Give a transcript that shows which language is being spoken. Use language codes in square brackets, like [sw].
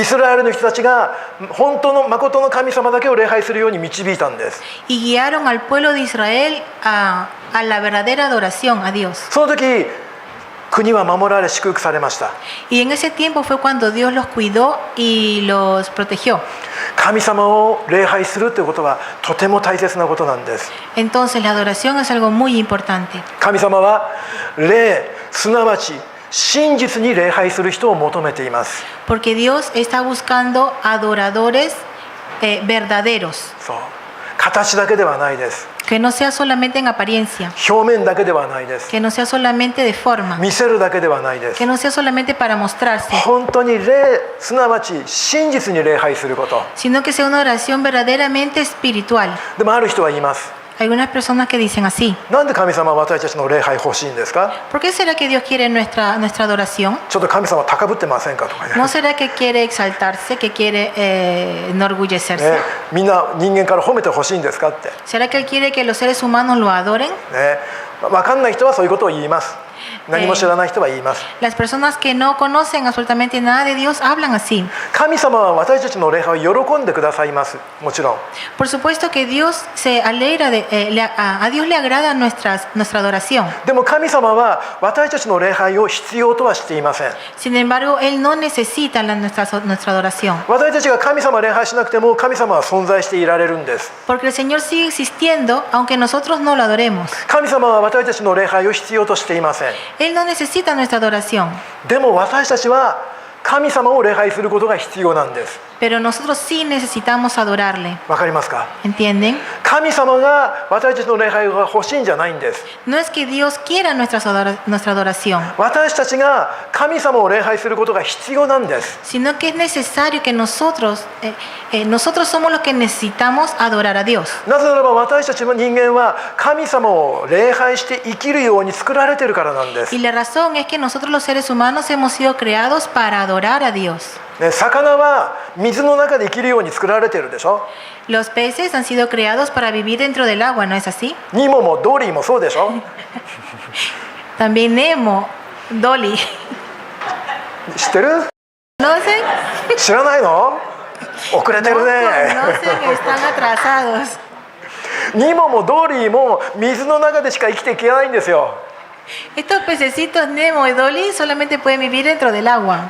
[ja] イスラエルの人たちが本当の誠の神様だけを礼拝するように導いたんです。 [es] y guiaron al pueblo de Israel a la verdadera adoración a Dios. [ja] その時国は守られ祝福されました。 [es] Y en ese tiempo fue cuando Dios los cuidó y los protegió. [ja] 神様を礼拝するということはとても大切なことなんです。 [es] Entonces la adoración es algo muy importante. [ja] 神様は礼、すなわち真実に礼拝する人を求めています。 [es] Porque Dios está buscando adoradores verdaderos. [ja] そう、形だけではないです。 [es] Que no sea solamente en apariencia. [ja] 表面だけではないです。 [es] Que no sea solamente de forma. [ja] 見せるだけではないです。 [es] Que no sea solamente para mostrarse. [ja] 本当に礼、すなわち真実に礼拝すること。 [es] Sino que sea una oración verdaderamente espiritual. [ja] でもある人は言います。 [es] Hay algunas personas que dicen así. [ja] なんで神様は私たちの礼拝欲しいんですか？ [es] ¿Por qué será que Dios quiere nuestra adoración? [ja] ちょっと神様高ぶってませんかとかね。 [es] ¿No será que quiere exaltarse, que quiere enorgullecerse? [ja] ね、みんな人間から褒めてほしいんですかって。 [es] ¿Será que Él quiere que los seres humanos lo adoren? [ja] ね、分かんない人はそういうことを言います。何も知らない人は言います。 [es] Las personas que no conocen absolutamente nada de Dios hablan así. [ja] 神様は私たちの礼拝を喜んでくださいます。もちろん。 [es] Por supuesto que Dios se alegra a Dios le agrada nuestra adoración. [ja] でも神様は私たちの礼拝を必要とはしていません。 [es] Sin embargo, Él no necesita nuestra adoración. [ja] 私たちが神様を礼拝しなくても神様は存在していられるんです。 [es] Porque el Señor sigue existiendo aunque nosotros no lo adoremos. [ja] 神様は私たちの礼拝を必要としていません。 [es] Él no necesita nuestra adoración. [ja] でも私たちは神様を礼拝することが必要なんです。 [es] Pero nosotros sí necesitamos adorarle. [ja] わかりますか？ [es] ¿Entienden? [ja] 神様が私たちの礼拝が欲しいんじゃないんです。 [es] No es que Dios quiera nuestra adoración, [ja] 私たちが神様を礼拝することが必要なんです。 [es] sino que es necesario que nosotros somos los que necesitamos adorar a Dios. [ja] なぜならば私たちの人間は神様を礼拝して生きるように作られているからなんです。 [es] Y la razón es que nosotros los seres humanos hemos sido creados para adorar a Dios. [ja] ね、魚は水の中で生きるように作られているでしょ。 [es] Los peces han sido creados para vivir dentro del agua, ¿no es así? [ja] ニモもドリーもそうでしょ。 [es] También Nemo, Dolly. [ja] 知ってる？ [es] ¿Conocen? [ja] 知らないの？遅れて [es] No [ja] るね。 [es] conocen, están atrasados. [ja] ニモもドリーも水の中でしか生きていけないんですよ。 [es] Estos pececitos Nemo y Dolly solamente pueden vivir dentro del agua.